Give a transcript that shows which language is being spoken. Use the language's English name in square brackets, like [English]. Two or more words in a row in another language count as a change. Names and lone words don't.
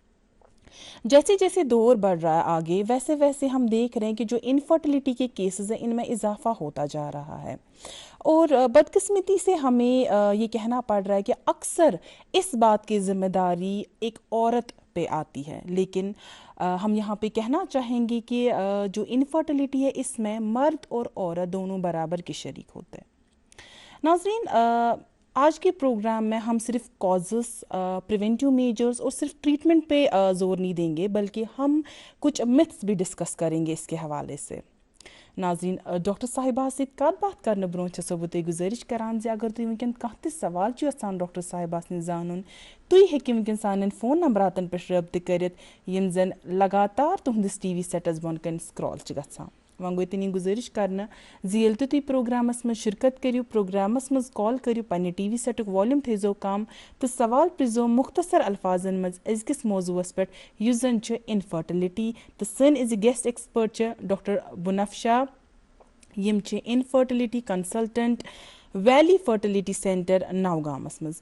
[Urdu] جیسے جیسے دور بڑھ رہا ہے آگے ویسے ویسے ہم دیکھ رہے ہیں کہ جو انفرٹیلیٹی کے کیسز ہیں ان میں اضافہ ہوتا جا رہا ہے اور بدقسمتی سے ہمیں یہ کہنا پڑ رہا ہے کہ اکثر اس بات کی ذمہ داری ایک عورت پہ آتی ہے، لیکن ہم یہاں پہ کہنا چاہیں گے کہ جو انفرٹیلیٹی ہے اس میں مرد اور عورت دونوں برابر کے شریک ہوتے ہیں. ناظرین، آج کے پروگرام میں ہم صرف کازز، [English] preventive measures [Urdu] اور صرف ٹریٹمنٹ پہ زور نہیں دیں گے بلکہ ہم کچھ متھس بھی ڈسکس کریں گے اس کے حوالے سے. [Kashmiri] ناظرین، ڈاکٹر صاحبہ سۭتۍ کتھ باتھ کرنہٕ برونٛہہ چھَسو بہٕ تۄہہِ گُزٲرِش کران زِ اگر تُہۍ وٕنکٮ۪ن کانٛہہ تہِ سوال چھُ یژھان ڈاکٹر صاحبہ سٕنٛدۍ زانُن تُہۍ ہیٚکِو وٕنکٮ۪ن سانٮ۪ن فون نمبراتن پٮ۪ٹھ رٲبطہٕ کٔرِتھ یِم زن لگاتار تُہنٛدِس ٹی وی سیٹس بۄن کَنۍ سکرال چھِ گژھان. وۄنۍ گوٚو تِنی گُزٲرِش کرنہٕ زِ ییٚلہِ تہِ تُہۍ پروگرامس منٛز شرکت کٔرِو پروگرامس منٛز کال کٔرِو پننہِ ٹی وی سیٹُک والیوٗم تھٲیزیو کم تہٕ سوال پرٛژھزیو مختصر الفاظن منٛز أزکِس موضوٗعس پٮ۪ٹھ یُس زن چھُ انفرٹیلیٹی تہٕ سٲنۍ أزِکۍ [English] guest expert [Kashmiri] چھِ ڈاکٹر بُنفشا، یِم چھِ [English] infertility consultant [Kashmiri] ویلی فرٹیلیٹی سینٹر نوگامس منٛز.